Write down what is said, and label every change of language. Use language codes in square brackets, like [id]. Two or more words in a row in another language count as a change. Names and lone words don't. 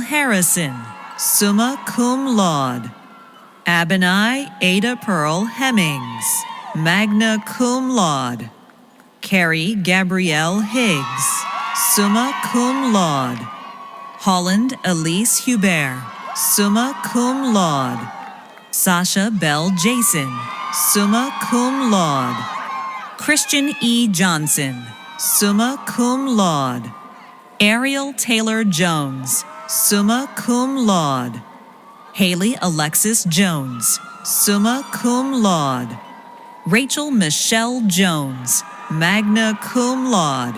[en] Harrison, [la] summa cum laude. [en] Abinai Ada Pearl Hemmings, [la] magna cum laude. [en] Carrie Gabrielle Higgs, [la] summa cum laude. [en] Holland Elise Hubert, [la] summa cum laude. [en] Sasha Bell Jason, [la] summa cum laude. [en] Christian E. Johnson, [la] summa cum laude. [en] Ariel Taylor Jones, [la] summa cum laude. [en] Haley Alexis Jones, [la] summa cum laude. [en] Rachel Michelle Jones, [la] magna cum laude.